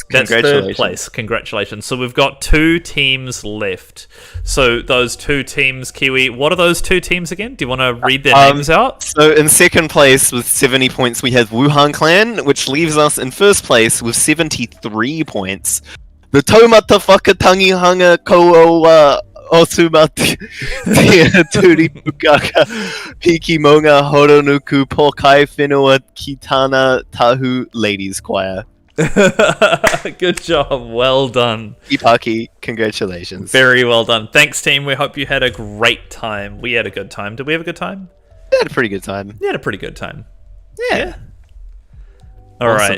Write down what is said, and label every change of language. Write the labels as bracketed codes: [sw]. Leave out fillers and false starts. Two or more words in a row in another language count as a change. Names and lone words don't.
[en] That's 3rd place. Congratulations. So we've got 2 teams left. So those 2 teams, Kiwi. What are those 2 teams again? Do you want to read their names out? So in 2nd place with 70 points, we have Wuhan Clan, which leaves us in 1st place with 73 points. The Tomata Whakatangi Ko'o Osumati Turi Pukaka Piki Monga Horonuku Pokai Whenua Kitana Tahu Ladies Choir. Good job. Well done. Ipaki, congratulations. Very well done. Thanks, team. We hope you had a great time. We had a good time. Did we have a good time? We had a pretty good time. We had a pretty good time. Yeah. All right.